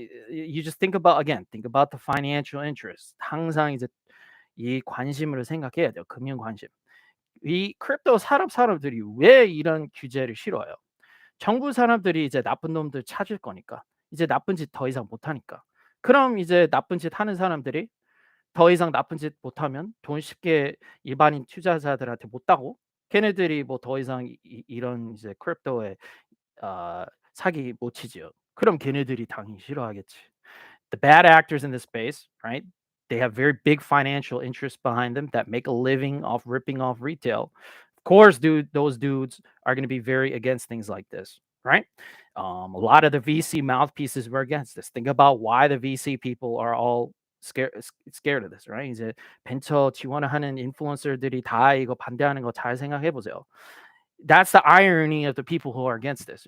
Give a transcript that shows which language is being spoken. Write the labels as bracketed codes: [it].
[en] You just think about the financial interest. [ko] 항상 이제 이 관심을 생각해야 돼요. 금융 관심. 이 크립토 사람들이 왜 이런 규제를 싫어해요? 정부 사람들이 이제 나쁜 놈들 찾을 거니까. 이제 나쁜 짓 더 이상 못 하니까. 그럼 이제 나쁜 짓 하는 사람들이 더 이상 나쁜 짓 못하면 돈 쉽게 일반인 투자자들한테 못 따고 걔네들이 뭐 더 이상 이런 이제 크립토에 사기 못 치지요. 그럼 걔네들이 당연히 싫어하겠지. [en] The bad actors in this space, right? They have very big financial interests behind them that make a living off ripping off retail. Of course, those dudes are going to be very against things like this, right? A lot of the VC mouthpieces were against this. Think about why the VC people are all scared of this, right? [ko] 이제 벤처 지원하는 인플루언서들이 다 이거 반대하는 거 잘 생각해 보세요. [en] That's the irony of the people who are against this.